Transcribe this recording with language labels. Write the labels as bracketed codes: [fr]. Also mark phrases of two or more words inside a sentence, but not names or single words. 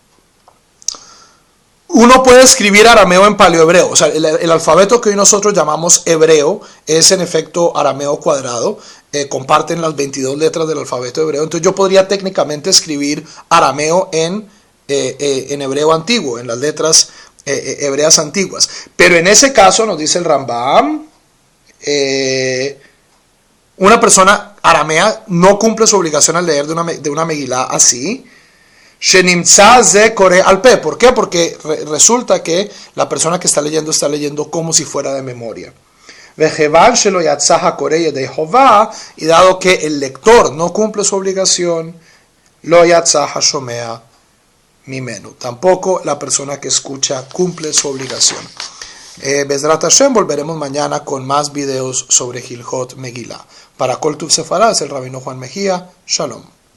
[es] uno puede escribir arameo en paleohebreo, o sea, el alfabeto que hoy nosotros llamamos hebreo es en efecto arameo cuadrado, comparten las 22 letras del alfabeto hebreo, entonces yo podría técnicamente escribir arameo en hebreo antiguo, en las letras hebreas antiguas, pero en ese caso nos dice el Rambam, una persona aramea no cumple su obligación al leer de una Megilá así. ¿Por qué? Porque resulta que la persona que está leyendo como si fuera de memoria. Y dado que el lector no cumple su obligación, [he] לא יצא שומע ממנו. [es] Tampoco la persona que escucha cumple su obligación. [he] בעזרת השם, [es] volveremos mañana con más videos sobre Hilhot Megillah. Para Kol Tuv Sefará es el Rabino Juan Mejía. Shalom.